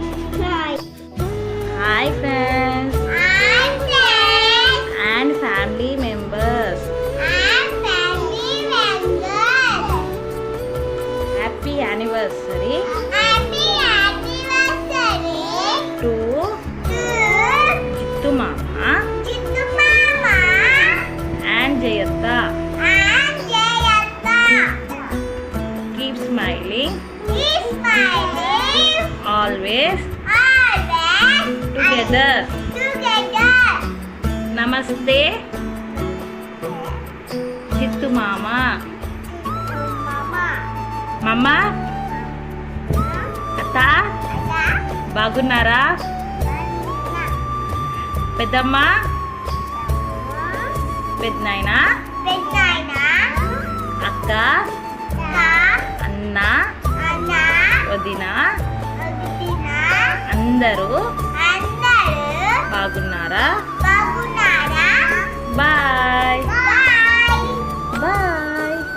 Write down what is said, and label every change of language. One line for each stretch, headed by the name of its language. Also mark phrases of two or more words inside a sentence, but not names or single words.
English: Hi friends and family members, happy anniversary to జిత్తు మామ and Jayata. Keep smiling. Always. Together. Namaste. Jittu Mama.
Telugu: మామ. అత్త. బాగున్నారా. పెద్దమ్మ. పెద్దనాయనా, అక్క, అన్న, వదిన అందరూ బాగున్నారా?
English: Bye bye.